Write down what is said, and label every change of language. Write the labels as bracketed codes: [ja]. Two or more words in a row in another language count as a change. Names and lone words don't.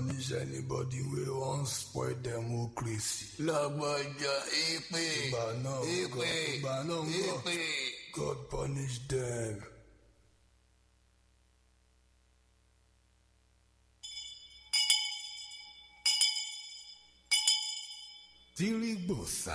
[pcm] anybody wey wan spoil democracy. [yo] Lágbájá èpè. Ìgbà náà [pcm] God punish them. [yo] Tírí gbòòsà.